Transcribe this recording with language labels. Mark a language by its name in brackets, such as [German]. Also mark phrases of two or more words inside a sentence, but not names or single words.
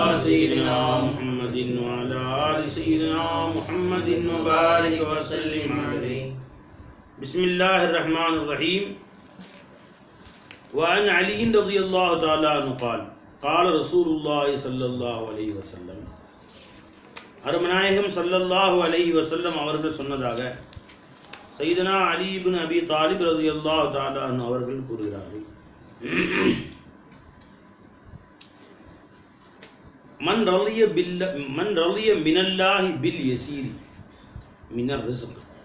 [Arabic] سيدنا محمد وعلى آل سيدنا محمد وبارك وسلم عليه. بسم الله الرحمن الرحيم. وعن علي رضي الله تعالى عنه قال قال رسول الله صلى الله عليه وسلم. [Tamil] அருமநாயகம் [Arabic] صلى الله عليه وسلم [Tamil] அவர்கள் சொன்னதாக சையதுனா அலி இப்னு அபி தாலிப் [Arabic] رضي الله تعالى عنه [Tamil] அவர்கள் கூறுகிறார்கள், [Arabic] من رضي من الله باليسير من الرزق.